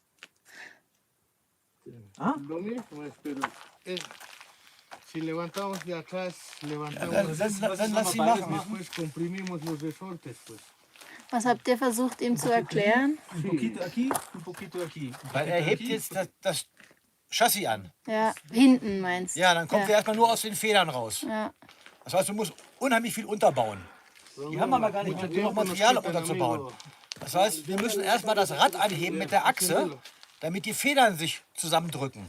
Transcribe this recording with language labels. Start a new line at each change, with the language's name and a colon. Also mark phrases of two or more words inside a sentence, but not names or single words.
Spanish: Ah? Lo mismo es, pero si levantamos de atrás, levantamos
German: Dann lass sie machen.
Spanish: después comprimimos los resortes, pues.
German: Was habt ihr versucht, ihm zu erklären?
Spanish: un poquito aquí, un poquito aquí.
German: Weil er hebt jetzt das Chassis an. Ja, hinten meinst du? Ja, dann kommt er erstmal nur aus den Federn raus. Ja. Das heißt, du musst unheimlich viel unterbauen. Die haben aber gar nicht genug Material, um unterzubauen. Das heißt, wir müssen erstmal das Rad anheben mit der Achse, damit die Federn sich zusammendrücken.